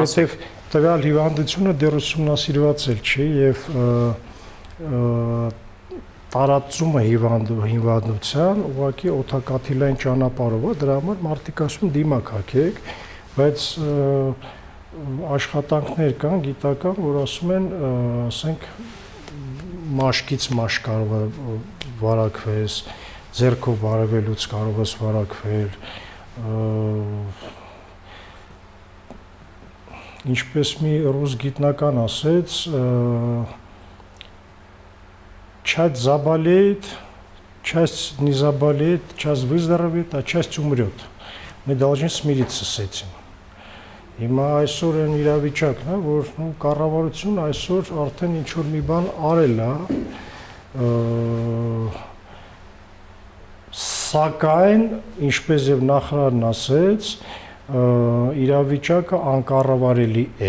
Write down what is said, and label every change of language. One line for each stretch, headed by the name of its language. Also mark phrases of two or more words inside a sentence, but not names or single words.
Armenian: որովհետև տվյալ հիվանդությունը դեռ ուսումնասիրված էլ չի եւ տարածումը հիվանդության ուղղակի օդակաթիլային ճանապարհով է, դրա համար մարդիկ ասում դիմակ հագեք, բայց աշխատանքներ կան գիտական, որ ասում են, ասենք մաշկից մաշկ կարող է վարակվես, ձեռքով բարևելուց կարող ես վարակվել, ինչպես մի ռուս գիտնական ասեց,
Russian: часть заболеет, часть не заболеет, часть выздоровеет, а часть умрет. Мы должны смириться с этим.
Armenian: Հիմա այսօր այն իրավիճակն է, որ կառավարությունը այսօր արդեն ինչ որ մի բան արել է, Սակայն, ինչպես եւ նախարարն ասեց, իրավիճակը անկառավարելի է։